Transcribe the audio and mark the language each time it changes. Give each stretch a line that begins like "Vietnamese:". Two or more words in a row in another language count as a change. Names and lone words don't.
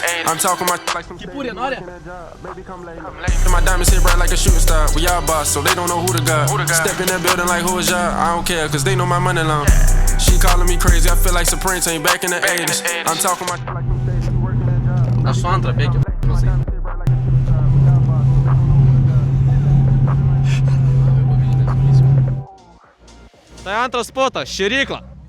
English: I'm talking my like some shady, you working that job. Baby, come late me. My diamonds hit bright like a shooting star. We all boss, so they don't know who the god. Step in that building like who is y'all? I don't care, cause they know my money long. She calling me crazy, I feel like Supreme Team back in the 80s. I'm talking my like some shady, you working that job.
Lithuanian: Aš su antrą bėgiu. Tai antras spotas, šėrykla.